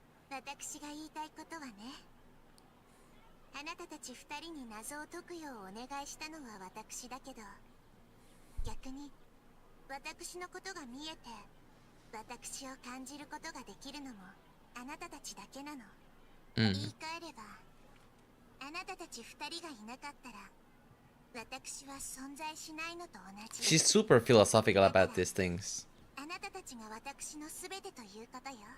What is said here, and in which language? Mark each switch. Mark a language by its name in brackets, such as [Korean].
[Japanese] 私が言いたいことはね、あなたたち二人に謎を解くようお願いしたのは私だけど、逆に私のことが見えて私を感じることができるのもあなたたちだけなの。言い換えればあなたたち二人がいなかったら私は存在しないのと同じ。 [English] She's super philosophical about these things. [Japanese] あなたたちが私のすべてということよ。